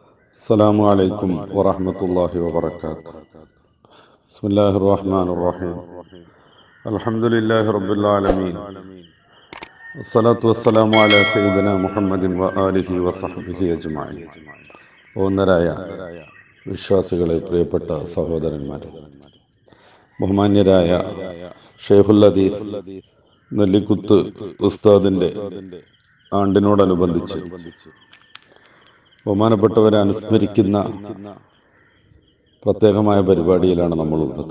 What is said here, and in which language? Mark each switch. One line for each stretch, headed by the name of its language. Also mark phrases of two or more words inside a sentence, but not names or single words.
Arabic: السلام عليكم ورحمة الله وبركاته. بسم الله الرحمن الرحيم. الحمد لله رب العالمين. الصلاة والسلام على سيدنا محمد وآله وصحبه أجمعين.
Malayalam: ഒന്നരായ വിശ്വാസികളെ, പ്രിയപ്പെട്ട സഹോദരന്മാരെ, ബഹുമാന്യരായ ഷെയ്ഖുൽ ഹദീസ് നെല്ലിക്കുത്ത് ഉസ്താദിന്റെ ആണ്ടിനോടനുബന്ധിച്ച് ബഹുമാനപ്പെട്ടവരെ അനുസ്മരിക്കുന്ന പ്രത്യേകമായ പരിപാടിയിലാണ് നമ്മളുള്ളത്.